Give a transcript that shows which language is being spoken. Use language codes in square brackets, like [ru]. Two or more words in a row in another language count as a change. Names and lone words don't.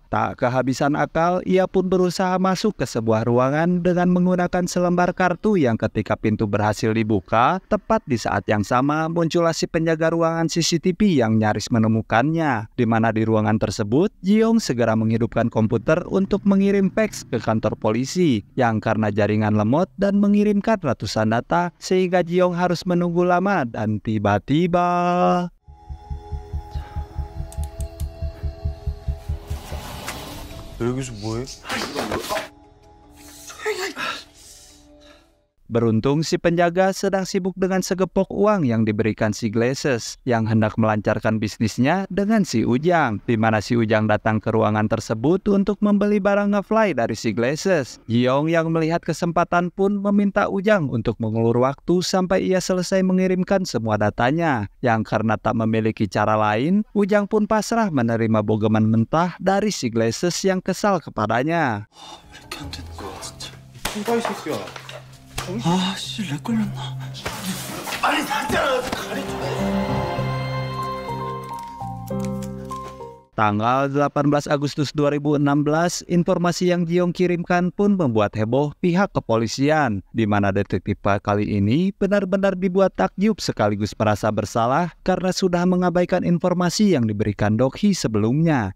[id] Tak kehabisan akal, ia pun berusaha masuk ke sebuah ruangan dengan menggunakan selembar kartu yang ketika pintu berhasil dibuka, tepat di saat yang sama muncullah si penjaga ruangan CCTV yang nyaris menemukannya. Di mana di ruangan tersebut, Jiong segera menghidupkan komputer untuk mengirim fax ke kantor polisi, yang karena jaringan lemot dan mengirimkan ratusan data sehingga Jiong harus menunggu lama dan tiba-tiba [ko] 여기서 뭐해? [id] beruntung si penjaga sedang sibuk dengan segepok uang yang diberikan si Glasses yang hendak melancarkan bisnisnya dengan si Ujang, di mana si Ujang datang ke ruangan tersebut untuk membeli barang nge-fly dari si Glasses. Jiong yang melihat kesempatan pun meminta Ujang untuk mengulur waktu sampai ia selesai mengirimkan semua datanya. Yang karena tak memiliki cara lain, Ujang pun pasrah menerima bogeman mentah dari si Glasses yang kesal kepadanya. [ko] 아씨, 렉 걸렸나? 빨리 닫아! [id] Tanggal 18 Agustus 2016, informasi yang Jiong kirimkan pun membuat heboh pihak kepolisian, di mana detektif kali ini benar-benar dibuat takjub sekaligus merasa bersalah karena sudah mengabaikan informasi yang diberikan Dokhi sebelumnya.